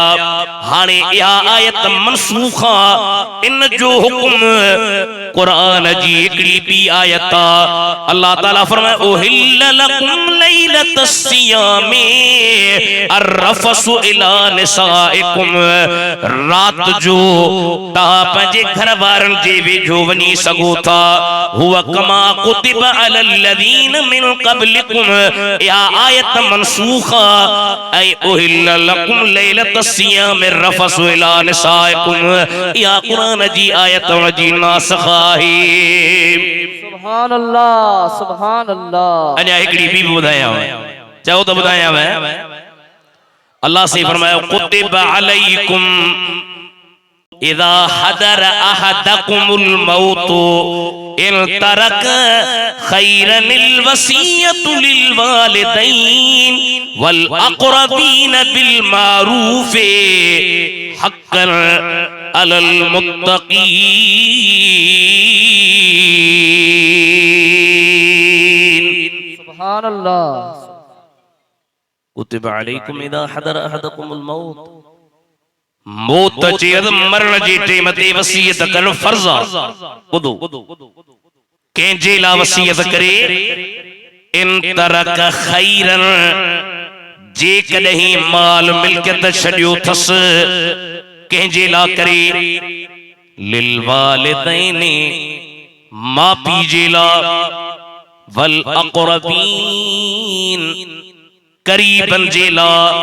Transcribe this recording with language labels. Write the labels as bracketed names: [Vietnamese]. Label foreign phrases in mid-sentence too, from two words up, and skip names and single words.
[Sindhi] हाणे इहा आयत मनसूख आ, इन जो हुक्म कुरान जी हिकिड़ी ॿी आयत आ। अल्लाह ताला फरमाए [Arabic] أحل لكم ليلة الصيام الرفث إلى نسائكم, [Sindhi] रात जो तहां पंहिंजे घर वारनि जे वेझो वञी सघो था। [Arabic] هوا كما كتب على الذين من قبلكم, [Sindhi] इहा आयत मनसूख आ। ऐ [Arabic] أحل لكم ليلة الصيام الرفث إلى نسائكم, [Sindhi] इहा कुरान जी आयत जी नासिख़ आहे। [Arabic] سبحان الله، سبحان الله. [Sindhi] अञा हिकिड़ी ॿी ॿुधायां, चओ त ॿुधायां। [Arabic] अल्लाह से फरमायो كتب عليكم إذا حضر أحدكم الموت إن ترك خيرا الوصية للوالدين والأقربين بالمعروف حقا على المتقين. सुभान अल्लाह। كتب عليكم إذا حضر أحدكم الموت, [Sindhi] मौत जे मरण जे टेम ते वसीयत करणु फर्ज़ आ। ॿुधो कंहिंजे लाइ वसीयत करे, [Arabic] إن ترك خيرا, [Sindhi] जेकॾहिं माल मिल्कियत छॾियो अथसि कंहिंजे लाइ करे, [Arabic] للوالدين, [Sindhi] माउ पीउ जे लाइ, [Arabic] والأقربين, [Sindhi] करीबन जे लाइ,